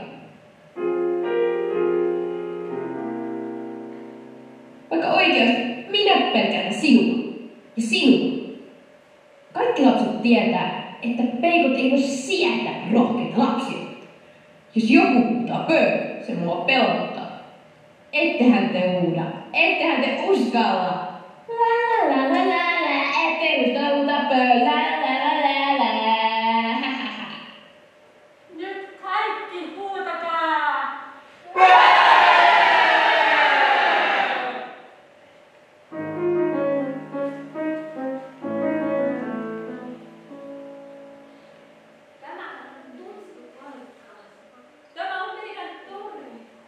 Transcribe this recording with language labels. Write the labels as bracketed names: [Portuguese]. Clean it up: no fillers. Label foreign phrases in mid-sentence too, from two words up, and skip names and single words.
[Finnish] Vaikka oikeasti minä pelkään sinua ja sinua. Kaikki lapset tietää, että peikot ei voi sietää rohkeita lapsia. Jos joku huutaa se mua pelottaa. Ettehän te huuda, ettehän te uskalla. La la la la la, ette uskalla la la la la la. Nyt kaikki huutakaa! Tämä on meidän torni.